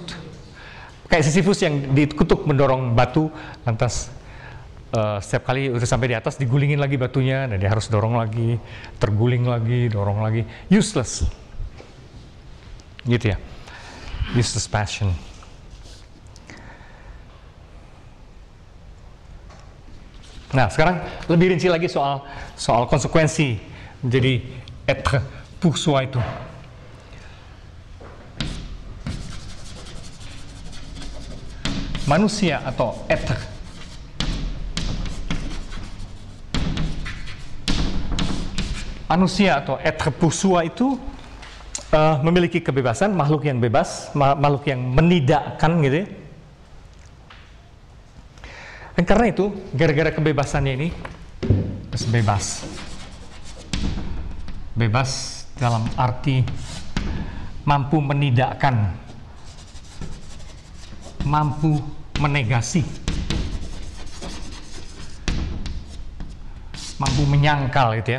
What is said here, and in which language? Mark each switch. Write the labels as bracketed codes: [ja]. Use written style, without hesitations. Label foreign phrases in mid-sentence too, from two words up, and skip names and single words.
[id] Kayak Sisyphus yang dikutuk mendorong batu, lantas setiap kali udah sampai di atas digulingin lagi batunya, dan dia harus dorong lagi, terguling lagi, dorong lagi, useless. Gitu ya. [en] Useless passion. [id] Nah, sekarang lebih rinci lagi soal konsekuensi menjadi [fr] être pour soi [id] itu. Manusia atau être. Manusia atau [fr] être pour soi [id] itu memiliki kebebasan, makhluk yang bebas, makhluk yang menidakkan gitu ya. Dan karena itu, gara-gara kebebasannya ini, bebas. Bebas dalam arti mampu menidakkan, mampu menegasi, mampu menyangkal gitu ya.